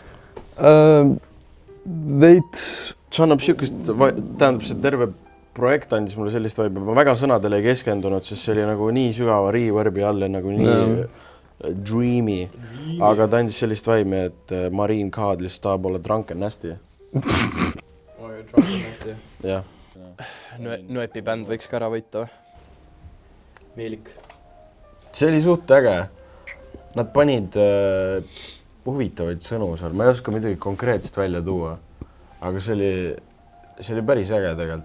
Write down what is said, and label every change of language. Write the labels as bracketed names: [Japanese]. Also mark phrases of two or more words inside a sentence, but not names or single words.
[Estonian] See annab siukest, tähendab see terve projekt andis mulle sellist vaiba. Ma väga sõnadele ei keskendunud, sest see oli nagu nii sügava reverb'i all ja nagu nii dreamy. Aga ta andis sellist vaimi, et Mariin K. lihtsalt tahab olla [English] drunken nasty. Drunken nasty. [Estonian] Jah. Noepi bänd võiks ka ära võita. Meelik. See oli suht äge. Nad panid huvitavaid sõnu seal. Ma ei oska midagi konkreetselt välja tuua. Aga see oli päris äge tegelikult.